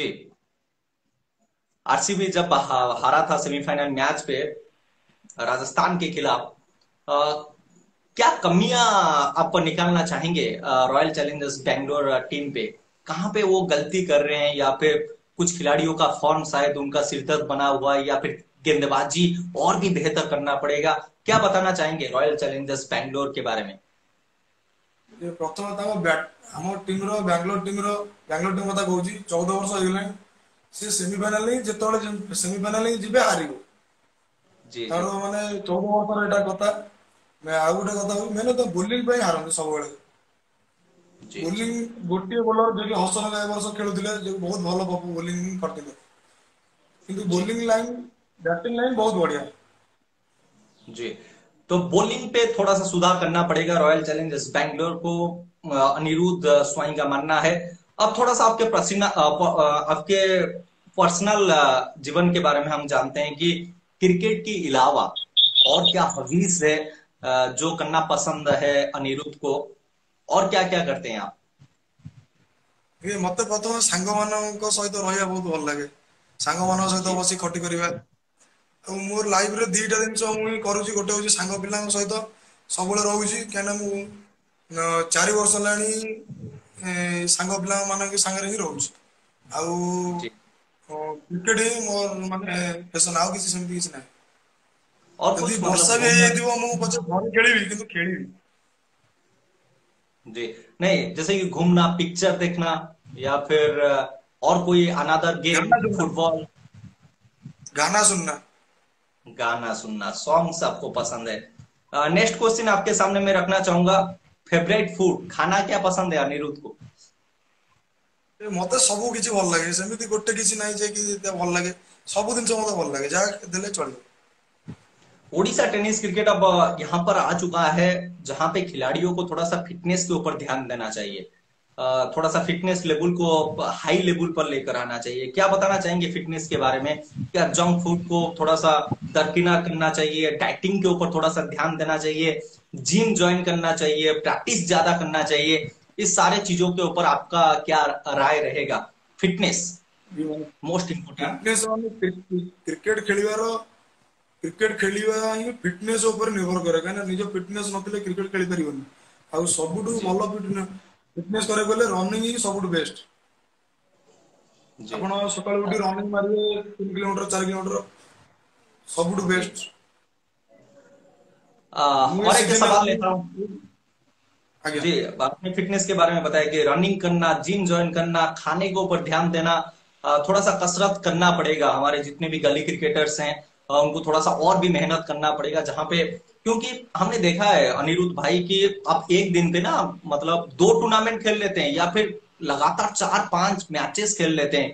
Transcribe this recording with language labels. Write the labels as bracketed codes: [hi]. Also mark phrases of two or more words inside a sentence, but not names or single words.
[hi] आरसीबी जब हारा था [en] semifinal match [hi] पे राजस्थान के खिलाफ, क्या कमियां आप निकालना चाहेंगे रॉयल चैलेंजर्स बैंगलोर टीम पे? कहां पे वो गलती कर रहे हैं, या फिर कुछ खिलाड़ियों का फॉर्म शायद उनका सिरदर्द बना हुआ है, या फिर गेंदबाजी और भी बेहतर करना पड़ेगा? क्या बताना चाहेंगे रॉयल चैलेंजर्स बैंगलोर के बारे में? [or] ପ୍ରଥମେ ତାଙ୍କ ଆମ ଟିମର ବାଙ୍ଗଲୋର ଟିମ କଥା କହୁଛି 14 ବର୍ଷ ହେଇଗଲାଣି ସେ ସେମିଫାଇନାଲ ହିଁ ଯେତେବେଳେ ସେମିଫାଇନାଲ ହିଁ ଯିବେ ହାରିବ [hi] जी जी [or] ତାର ମାନେ 14 ବର୍ଷର ଏଇଟା କଥା। ଆଉ ଗୋଟେ କଥା ହଉଛି ମେନ୍ ତ ବୋଲିଂ ପାଇଁ ହାରନ୍ତି ସବୁବେଳେ। [hi] जी [or] ବୋଲିଂ [hi] जी [or] ଗୋଟିଏ ବୋଲର ଯିଏକି ହସନ ଏ ବର୍ଷ ଖେଳୁଥିଲେ ଯେ ବହୁତ ଭଲ ବୋଲିଂ କରିଥିଲେ କିନ୍ତୁ [hi] जी [en] bowling line batting line [hi] बहुत बढ़िया। जी। तो बॉलिंग पे थोड़ा सा सुधार करना पड़ेगा रॉयल चैलेंजर्स बैंगलोर को, अनिरुद्ध स्वाई का मानना है। अब थोड़ा सा आपके पर्सनल जीवन के बारे में हम जानते हैं कि क्रिकेट के अलावा और क्या हॉबीज है जो करना पसंद है अनिरुद्ध को, और क्या क्या करते हैं आप? [or] ମତେ ପ୍ରଥମେ ସାଙ୍ଗମାନଙ୍କ ସହିତ ରହିବା ବହୁତ ଭଲ ଲାଗେ। ସାଙ୍ଗମାନଙ୍କ ସହିତ [hi] जी [or] ବସି ଖଟି କରିବା। ଆଉ ମୋର ଲାଇଫରେ ଦିଟା ଜିନିଷ ମୁଁ ହିଁ କରୁଛି। ଗୋଟେ ହଉଛି ସାଙ୍ଗ ପିଲାଙ୍କ ସହିତ ସବୁବେଳେ ରହୁଛି, କାହିଁକିନା ମୁଁ 4 ବର୍ଷ ହେଲାଣି ସାଙ୍ଗ ପିଲାମାନଙ୍କ ସାଙ୍ଗରେ ହିଁ ରହୁଛି। ଆଉ [hi] जी। [or] କ୍ରିକେଟ ହିଁ ମୋର ମାନେ ପେସନ, ଆଉ କିଛି ସେମିତି କିଛି ନାହିଁ। [hi] और [or] ଯଦି [hi] कुछ मतलब [or] ବର୍ଷା ବି [hi] घूमना। [or] ହେଇଯାଇଥିବ ମୁଁ ପଛେ ଘରେ ଖେଳିବି କିନ୍ତୁ खेଳିବି। [hi] जी नहीं, जैसे कि घूमना, पिक्चर देखना, या फिर और कोई [en] another game, [hi] गाना सुनना, फुटबॉल। गाना सुनना। गाना सुनना, सॉन्ग्स आपको पसंद है। [en] next question [hi] आपके सामने मैं रखना चाहूंगा। [en] favourite food, [hi] खाना क्या पसंद है अनिरुद्ध को? [or] मते ସବୁ କିଛି ଭଲ ଲାଗେ, ସେମିତି ଗୋଟେ କିଛି ନାହିଁ ଯେ କି ଭଲ ଲାଗେ। ସବୁ ଜିନିଷ ମତେ ଭଲ ଲାଗେ, ଯାହା ଦେଲେ ଚଳିବ। [hi] ओडिशा टेनिस क्रिकेट अब यहाँ पर आ चुका है, जहां पे खिलाड़ियों को थोड़ा सा फिटनेस के ऊपर ध्यान देना चाहिए। थोड़ा सा [en] fitness level [hi] को [en] high level [hi] पर लेकर आना चाहिए। क्या बताना चाहेंगे फिटनेस के बारे में? क्या [en] junk food [hi] को थोड़ा सा दरकिनार करना चाहिए, डाइटिंग के ऊपर थोड़ा सा ध्यान देना चाहिए, [en] gym join [hi] करना चाहिए, प्रैक्टिस ज्यादा करना चाहिए? इस सारे चीजों के ऊपर आपका क्या राय रहेगा? [en] fitness most important. [or] ଫିଟନେସ୍ ମାନେ କ୍ରିକେଟ ଖେଳିବାର କ୍ରିକେଟ ଖେଳିବା ହିଁ ଫିଟନେସ୍ ଉପରେ ନିର୍ଭର କରେ, କାହିଁକିନା ନିଜ ଫିଟନେସ୍ ନଥିଲେ କ୍ରିକେଟ ଖେଳି ପାରିବନି। ଆଉ ସବୁଠୁ [hi] जी [or] ଭଲ ଫିଟନେସ୍ କରିବାକୁ ଗଲେ ରନିଂ ହିଁ ସବୁଠୁ ବେଷ୍ଟ। [hi] जी [or] ଆପଣ ସକାଳୁ ଉଠି ରନିଂ ମାରିବେ 3 କିଲୋମିଟର 4 କିଲୋମିଟର, ସବୁଠୁ [hi] जी। [or] ବେଷ୍ଟ। ମୁଁ ଏ [hi] और एक [or] ସିଜନରେ [hi] सवाल [or] ରनिଂ, [hi] लेता हूँ। [or] ଆଜ୍ଞା। [hi] जी, आपने फिटनेस के बारे में बताया कि रनिंग करना, [en] gym join [hi] करना, खाने के ऊपर ध्यान देना, थोड़ा सा कसरत करना पड़ेगा। हमारे जितने भी गली क्रिकेटर्स हैं, उनको थोड़ा सा और भी मेहनत करना पड़ेगा, जहां पे क्योंकि हमने देखा है अनिरुद्ध भाई की आप एक दिन पे ना मतलब 2 टूर्नामेंट खेल लेते हैं, या फिर लगातार 4-5 मैचेस खेल लेते हैं।